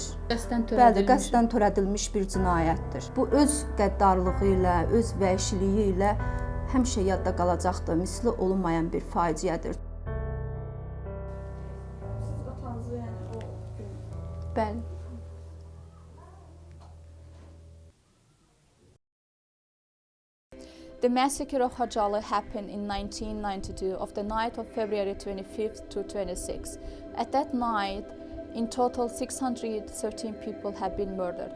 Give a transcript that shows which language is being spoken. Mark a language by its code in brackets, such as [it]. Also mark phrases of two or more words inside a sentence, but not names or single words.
[az] Bəli, qəsdən törədilmiş bir cinayətdir. Bu öz qəddarlığı ilə, öz vəhşiliyi ilə həmişə yadda qalacaqdır, misli olunmayan bir faciədir. Siz atanızı yəni o gün? Bəli. [en] The massacre of Khojaly happened in 1992 of the night of February 25th to 26th. At that night, in total 613 people have been murdered.